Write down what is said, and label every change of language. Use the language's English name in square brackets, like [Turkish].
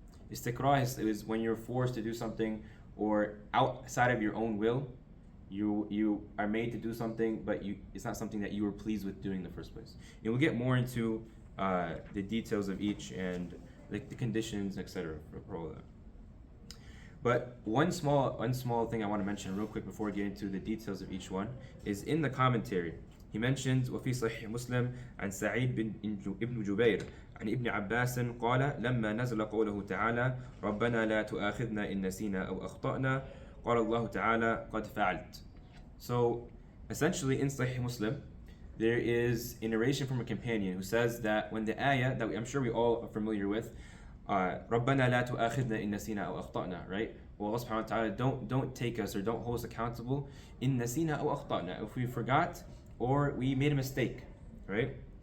[English] Istikrah is when you're forced to do something or outside of your own will, you are made to do something, but it's not something that you were pleased with doing in the first place. And we'll get more into the details of each and like the conditions, etc. for all of that. But one small thing I want to mention real quick before we get into the details of each one is in the commentary. He mentions [Arabic] وفي صحيح مسلم عن سعيد بن جبير عن ابن عباس قال لما نزل قوله تعالى ربنا لا تؤاخذنا إن نسينا أو أخطأنا قال الله تعالى قد فعلت. [English] So essentially in Sahih Muslim there is a narration from a companion who says that when the ayah that I'm sure we all are familiar with, [Arabic] رَبَّنَا لَا تُؤَاخِذْنَا إِن نَسِينَا أَوْ أَخْطَأْنَا, [English] right? Well, Allah subhanahu wa ta'ala, don't take us or don't hold us accountable [Arabic] إِن نَسِينَا أَوْ أَخْطَأْنَا, [English] if we forgot or we made a mistake, right?